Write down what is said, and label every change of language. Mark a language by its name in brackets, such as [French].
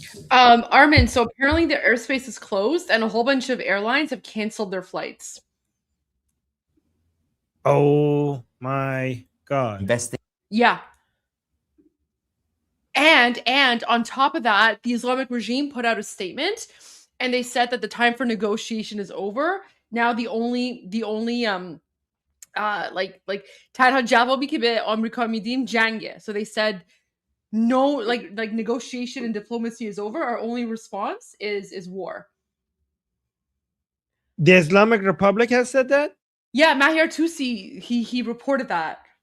[English] Armin, so apparently the airspace is closed and a whole bunch of airlines have canceled their flights. Oh my God. Yeah. And on top of that, the Islamic regime put out a statement and they said that the time for negotiation is over. Now the only like [Persian] تنها جوابی که به آمریکا میدیم جنگه. [English] So they said no, like negotiation and diplomacy is over. Our only response is war. The Islamic Republic has said that? Yeah, Mahir Tusi, he reported that.